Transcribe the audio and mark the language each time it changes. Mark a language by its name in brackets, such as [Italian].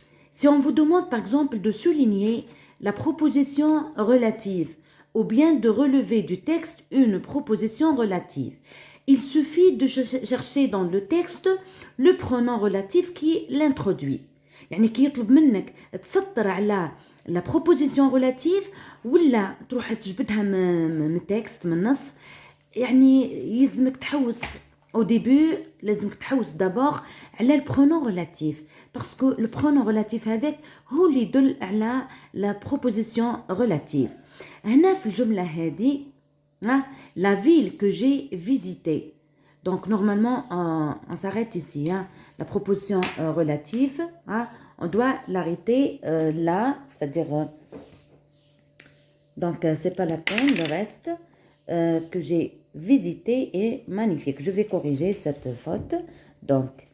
[French] Si on vous demande par exemple de souligner la proposition relative ou bien de relever du texte une proposition relative, il suffit de chercher dans le texte le pronom relatif qui l'introduit. [Arabic] يعني كي يطلب منك تسطر على la proposition relative ولا تروح تجبدها من التكست من النص، يعني يلزمك تحوس [French] au début، [Arabic] لازمك تحوس [French] d'abord [Arabic] على البرونون relatif [French] parce que le pronom relatif [Arabic] هذاك هو اللي يدل على [French] la proposition relative. [Arabic] هنا في الجملة هذه [French] la ville que j'ai visitée. Donc normalement on s'arrête ici, la proposition relative, on doit l'arrêter là, c'est-à-dire donc c'est pas la peine, le reste que j'ai visité est magnifique. Je vais corriger cette faute. Donc